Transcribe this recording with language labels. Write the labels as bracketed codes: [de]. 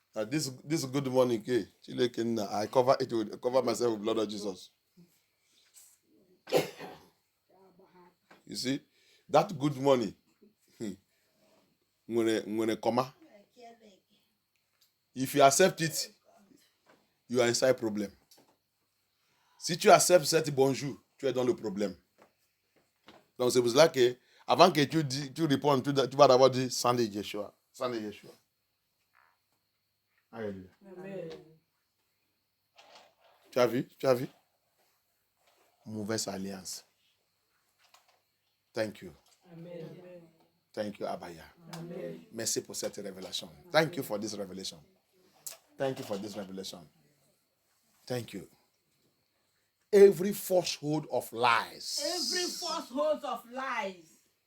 [en] This good morning, I cover myself with blood of Jesus. You see, that good morning, when it come, if you accept it, you are inside problem. [fr] Si tu acceptes cet bonjour, tu es dans le problème. Donc c'est pour cela que avant que tu répondes, tu vas d'abord dire sang de Yeshua. Sang de Yeshua. Alléluia. Amen. Tu as vu? Mauvaise alliance. [en] Thank you. Amen. Thank you, Abaya. Amen. [fr] Merci pour cette révélation. [en] Thank you for this revelation. Thank you for this revelation. Thank you. Every falsehood of lies. Every falsehood of lies.